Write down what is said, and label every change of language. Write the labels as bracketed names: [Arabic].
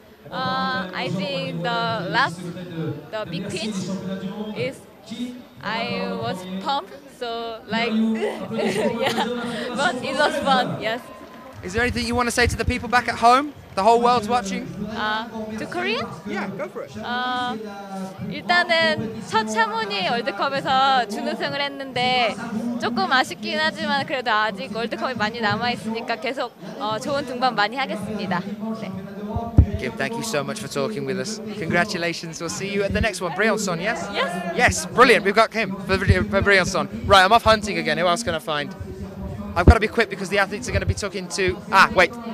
[English] I think the big pitch is, I was pumped, so like, yeah, but it was fun, yes. Is there anything you want to say to the people back at home? The whole world's watching? To Korean? Yeah, go for it. [Korean] 일단은 첫 차모니 월드컵에서 준우승을 했는데 조금 아쉽긴 하지만 그래도 아직 월드컵이 많이 남아있으니까 계속 좋은 등반 많이 하겠습니다. 네. [English] Kim, thank you so much for talking with us. Congratulations. We'll see you at the next one. Briançon, yes? Yes. Yes, brilliant. We've got Kim for Briançon. Right, I'm off hunting again. Who else can I find? I've got to be quick because the athletes are going to be talking to... Ah, wait.